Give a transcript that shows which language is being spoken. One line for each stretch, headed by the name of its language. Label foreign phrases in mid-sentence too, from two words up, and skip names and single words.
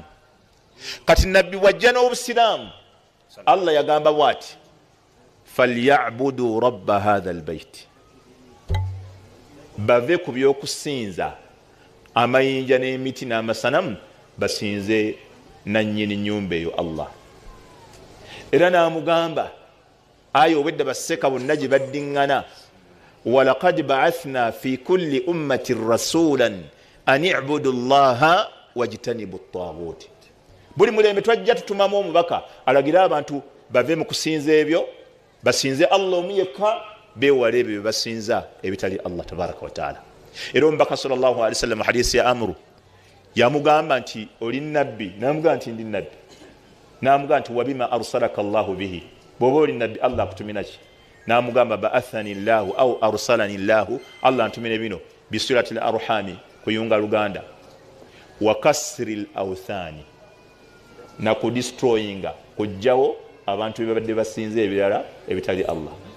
Ganda: Kati nabbi wajja n'Obusiraamu Allah yagamba bw'ati
Arabic: فليعبدوا رب هذا البيت.
Ganda: Bave ku by'okusinza amayinja n'emiti n'amasanamu basinze nannyini nnyumba eyo Allah. Era n'amugamba aya obwedda baseka bonna gye baddiŋŋana
Arabic: ولقد بعثنا في كل أمة رسولا أن اعبدوا الله واجتنبوا الطاغوت.
Ganda: Buli mulembe twajja tutumamu omubaka alagira abantu bave mu kusinza ebyo basinze Allah omu yekka beewale ebyo basinza ebitali Allah
Arabic: تبارك وتعالى.
Ganda: Era omubaka
Arabic: صلى الله عليه وسلم
Ganda: hadisi ya Amru yamugamba nti oli nabbi, namugamba nti ndi nabbi, namugamba nti
Arabic: وبما أرسلك الله به.
Ganda: Bw'oba oli nabbi Allah akutumina ki? Namugamba
Arabic: بعثني الله أو أرسلني الله,
Ganda: Allah antumire bino
Arabic: بصلة الأرحام,
Ganda: kuyunga luganda,
Arabic: وكسر الأوثان,
Ganda: na kudestroyinga kujjawo abantu bebadde basinze ebirala ebitali Allah.